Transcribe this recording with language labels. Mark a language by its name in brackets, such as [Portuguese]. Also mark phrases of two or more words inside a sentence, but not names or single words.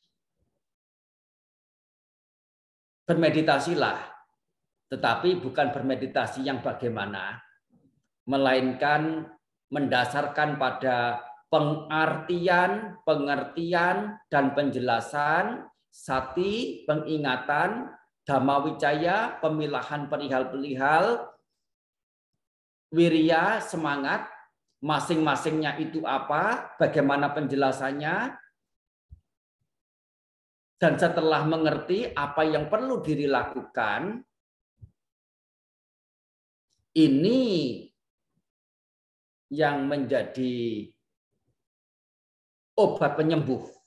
[Indonesian] Bermeditasilah, tetapi bukan bermeditasi yang bagaimana, melainkan mendasarkan pada pengertian, dan penjelasan, sati, pengingatan, [Pali] dhamma wicaya, [Indonesian] pemilahan perihal-perihal, wirya, semangat, masing-masingnya itu apa, bagaimana penjelasannya, dan setelah mengerti apa yang perlu diri lakukan, ini yang menjadi obat penyembuh.